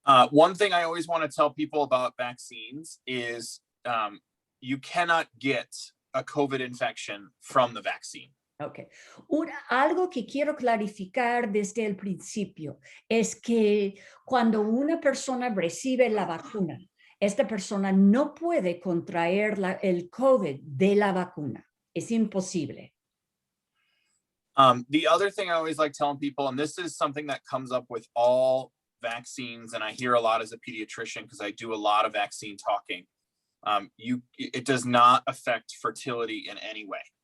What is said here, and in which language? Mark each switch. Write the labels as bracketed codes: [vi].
[en] One thing I always want to tell people about vaccines is you cannot get a COVID infection from the vaccine. Okay. [es] Algo que quiero clarificar desde el principio es que cuando una persona recibe la vacuna, esta persona no puede contraer el COVID de la vacuna. Es imposible. [en] The other thing I always like telling people, and this is something that comes up with all vaccines, and I hear a lot as a pediatrician because I do a lot of vaccine talking, it does not affect fertility in any way.